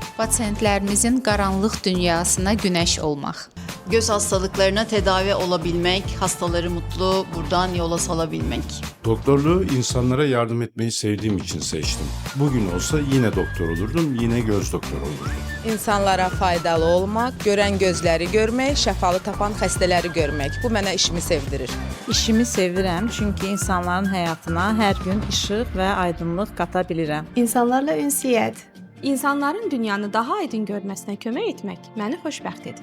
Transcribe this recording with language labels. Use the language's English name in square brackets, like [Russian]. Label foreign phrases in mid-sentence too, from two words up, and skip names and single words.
[Azerbaijani] Pasientlərimizin qaranlıq dünyasına günəş olmaq. [Turkish] Göz hastalıklarına tedavi olabilmek, hastaları mutlu buradan yola salabilmek. Doktorluğu insanlara yardım etmeyi sevdiğim için seçtim. Bugün olsa yine doktor olurdum, yine göz doktoru olurdum. [Azerbaijani] İnsanlara faydalı olmaq, görən gözləri görmək, şəfalı tapan xəstələri görmək. Bu mənə işimi sevdirir. İşimi sevirəm çünki insanların həyatına hər gün işıq və aydınlıq qata bilirəm. İnsanlarla ünsiyyət. İnsanların dünyanı daha aydın görməsinə kömək etmək məni xoşbəxt edir.